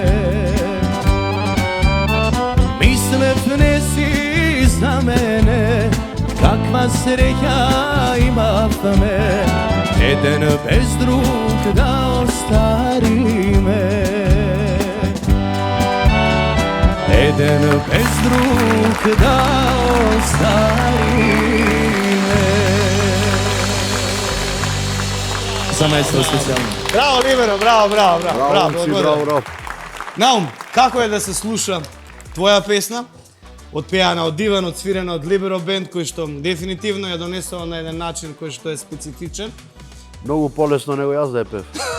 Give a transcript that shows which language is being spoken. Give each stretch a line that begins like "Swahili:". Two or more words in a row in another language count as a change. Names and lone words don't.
Macedonian: Mislev ne si za mene, kakva sreća imav me, jedan bez drug da ostari me. Jedan bez drug da ostari me. Za maestro specijalno. Браво, Либеро, браво, браво, браво. Браво, браво. Наум, како е да се слуша твоја песна? Отпеана од диван, одсвирена од Либеро бенд, кој што дефинитивно ја донесува на еден начин кој што е специфичен. Многу полесно него јас да ја пев.